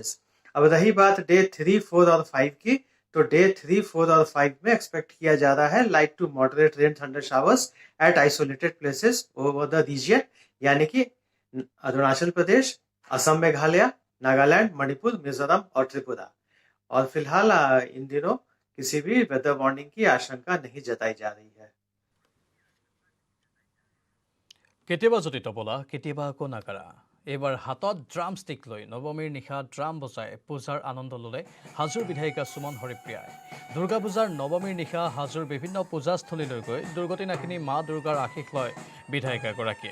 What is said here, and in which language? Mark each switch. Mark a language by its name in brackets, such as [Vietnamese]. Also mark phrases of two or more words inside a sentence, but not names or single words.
[Hindi] अब रही बात डे 3, 4 और 5 की, तो डे 3, 4 और 5 में एक्सपेक्ट किया जा रहा है [English] light to moderate rain thunder showers at isolated places over the region, [Hindi] यानी कि अरुणाचल प्रदेश, असम, मेघालय, नागालैंड, मणिपुर, मिजोरम और त्रिपुरा। और फिलहाल इन दिनों किसी भी [English] weather warning [Hindi] की आशंका नहीं जताई जा रही है। [Assamese] কেতিয়াবা যদি তবলা, কেতিয়াবা আকৌ নাগাৰা। এইবাৰ হাতত ড্ৰাম ষ্টিক লৈ নৱমীৰ নিশা ড্ৰাম বজাই পূজাৰ আনন্দ ল'লে হাজোৰ বিধায়িকা সুমন হৰিপ্ৰিয়াই। দুৰ্গা পূজাৰ নৱমীৰ নিশা হাজোৰ বিভিন্ন পূজাস্থলীলৈ গৈ দুৰ্গতি নাশিনী মা দুৰ্গাৰ আশীষ লয় বিধায়িকাগৰাকীয়ে।